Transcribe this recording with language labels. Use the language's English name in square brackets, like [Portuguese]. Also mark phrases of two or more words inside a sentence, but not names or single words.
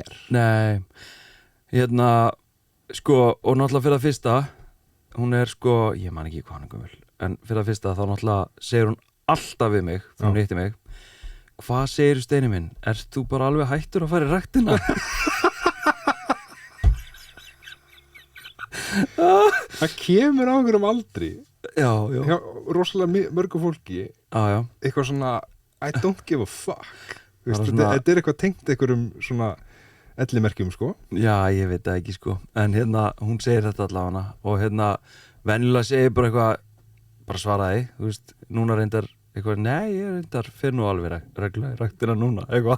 [Icelandic] Nei, hérna, sko, og náttúrulega fyrir að fyrsta, hún er sko, ég man ekki hvað hann er gömul, en fyrir að fyrsta þá náttúrulega segir hún alltaf við mig, þegar hún hitti mig, hvað segir Steini minn, ert þú bara alveg hættur að fara í ræktina? Það kemur á einhverjum aldri Já, hjá rosalega mörgu fólki já, eitthvað svona [English] I don't give a fuck. [Icelandic] Þú veist, Bara svona- þetta er eitthvað tengt einhverjum svona ellimerkjum, sko. já, ég veit það ekki sko, en hérna, hún segir þetta allavega og hérna, venjulega segir bara eitthvað, bara svaraði, þú veist, núna reyndar eitthvað, nei, ég reyndar fyrir nú alveg reglulega í ræktina núna, eitthvað.